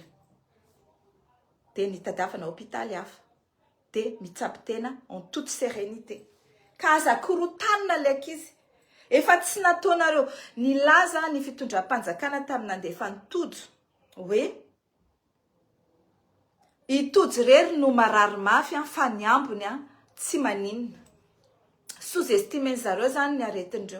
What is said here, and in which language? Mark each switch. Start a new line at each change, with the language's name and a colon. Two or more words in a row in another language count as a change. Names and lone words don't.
Malagasy: Dia nitadiavana hôpitaly hafa. Dia mitsabo tena
French: en toute sérénité.
Malagasy: Ka aza korotanina le ankizy. Efa tsy nataonareo nilaza ny fitondram-panjakana tamin'ny nandefa nitojo hoe itojo rery no marary mafy fa ny ambony tsy maninona. Sous-estimé zareo zany ny aretindreo.